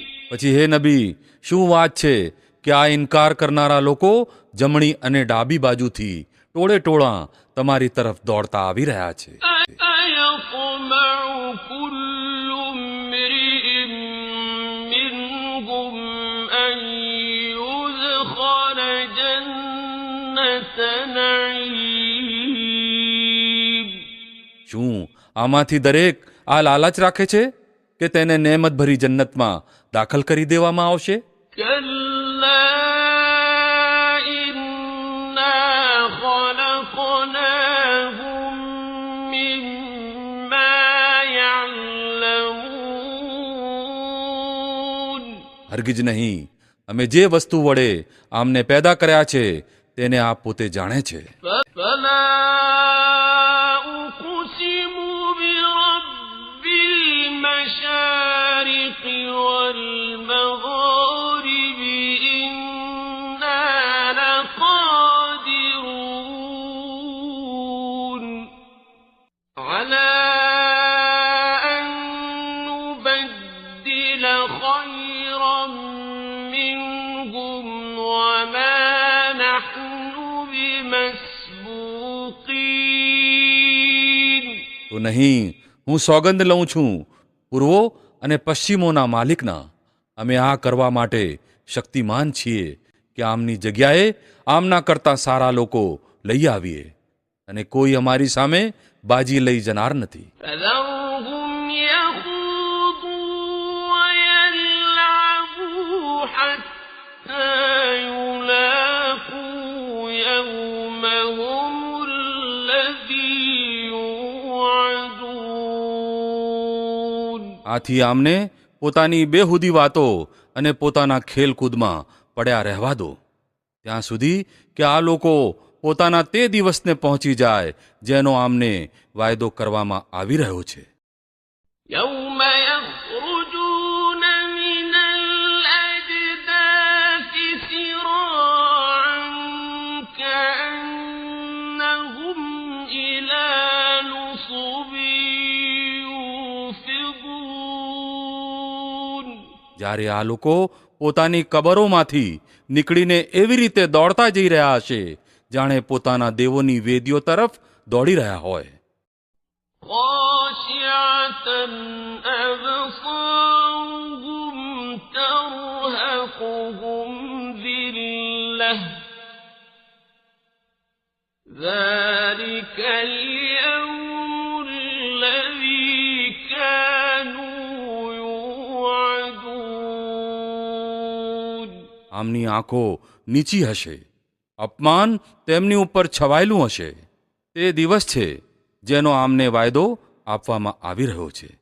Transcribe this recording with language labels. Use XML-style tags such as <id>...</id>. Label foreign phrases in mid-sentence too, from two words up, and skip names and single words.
<gu>પછી હે નબી, શું વાત છે કે આ ઇનકાર કરનારા લોકો જમણી અને ડાબી બાજુથી ટોળે ટોળા તમારી તરફ દોડતા આવી રહ્યા છે.</gu> <ar>أيطمع كل امرئ منهم أن يدخل جنة نعيم.</ar> <gu>શું આમાંથી દરેક આ લાલચ રાખે છે કે તેને નેમત ભરી જન્નતમાં દાખલ કરી દેવામાં આવશે?</gu> <ar>كلا إنا خلقناهم مما يعلمون.</ar> <gu>હરગિજ નહીં. અમે જે વસ્તુ વડે આમને પેદા કર્યા છે તેને આપ પોતે જાણે છે.</gu> <ar>فلا أقسم برب المشارق والمغارب إنا لقادرون على أن نبدل خيرا منهم وما نحن بمسبوقين.</ar> <gu>તો નહીં, હું સોગંદ લઉં છું પૂર્વો અને પશ્ચિમોના માલિકના, અમે આ કરવા માટે શક્તિમાન છીએ કે આમની જગ્યાએ આમના કરતા સારા લોકો લઈ આવીએ, અને કોઈ અમારી સામે બાજી લઈ જનાર નથી.</gu> <ar>فذرهم يخوضوا ويلعبوا حتى يلاقوا يومهم الذي يوعدون.</ar> <gu>આથી આમને પોતાની બેહુદી વાતો અને પોતાના ખેલકૂદમાં પડ્યા રહેવા દો, ત્યાં સુધી કે આ લોકો પોતાના તે દિવસને પહોંચી જાય જેનો આમને વાયદો કરવામાં આવી રહ્યો છે.</gu> <ar>يوم يخرجون من الأجداث سراعا كأنهم إلى نصب يوفضون.</ar> <gu>જ્યારે આ લોકો પોતાની કબરોમાંથી નીકળીને એવી રીતે દોડતા જઈ રહ્યા હશે જાણે પોતાના દેવોની વેદીઓ તરફ દોડી રહ્યા હોય.</gu> <ar>خاشعة أبصارهم ترهقهم ذلة ذلك اليوم الذي كانوا يوعدون.</ar> <gu>આમની આંખો નીચી હશે, અપમાન તેમની ઉપર છવાયેલું હશે. તે દિવસ છે જેનો આમને વાયદો આપવામાં આવી રહ્યો છે.</gu>